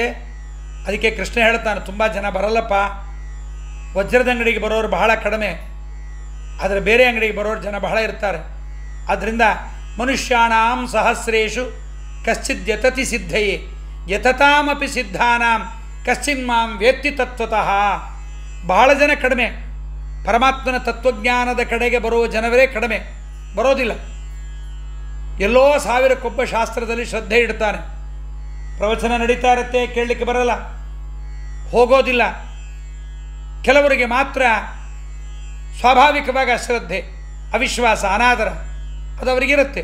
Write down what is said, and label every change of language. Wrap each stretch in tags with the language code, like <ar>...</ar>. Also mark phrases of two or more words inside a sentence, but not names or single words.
<kn>ಅದಕ್ಕೆ ಕೃಷ್ಣ ಹೇಳ್ತಾನೆ, ತುಂಬ ಜನ ಬರಲ್ಲಪ್ಪ, ವಜ್ರದ ಅಂಗಡಿಗೆ ಬರೋರು ಬಹಳ ಕಡಿಮೆ, ಆದರೆ ಬೇರೆ ಅಂಗಡಿಗೆ ಬರೋರು ಜನ ಬಹಳ ಇರ್ತಾರೆ.</kn> <sa>ಆದ್ದರಿಂದ ಮನುಷ್ಯಾಣಾಂ ಸಹಸ್ರೇಷು ಕಶ್ಚಿದ್ ಯತತಿ ಸಿದ್ಧಯೇ ಯತತಾಮಪಿ ಸಿದ್ಧಾನಾಂ ಕಶ್ಚಿನ್ ಮಾಂ ವೇತ್ತಿ ತತ್ವತಃ.</sa> <kn>ಬಹಳ ಜನ ಕಡಿಮೆ, ಪರಮಾತ್ಮನ ತತ್ವಜ್ಞಾನದ ಕಡೆಗೆ ಬರುವ ಜನವರೇ ಕಡಿಮೆ, ಬರೋದಿಲ್ಲ. ಎಲ್ಲೋ 1000ಕ್ಕೊಬ್ಬ ಶಾಸ್ತ್ರದಲ್ಲಿ ಶ್ರದ್ಧೆ ಇಡ್ತಾನೆ, ಪ್ರವಚನ ನಡೀತಾ ಇರುತ್ತೆ, ಕೇಳಲಿಕ್ಕೆ ಬರಲ್ಲ, ಹೋಗೋದಿಲ್ಲ. ಕೆಲವರಿಗೆ ಮಾತ್ರ ಸ್ವಾಭಾವಿಕವಾಗಿ ಅಶ್ರದ್ಧೆ, ಅವಿಶ್ವಾಸ, ಅನಾದರ ಅದು ಅವರಿಗಿರುತ್ತೆ.</kn>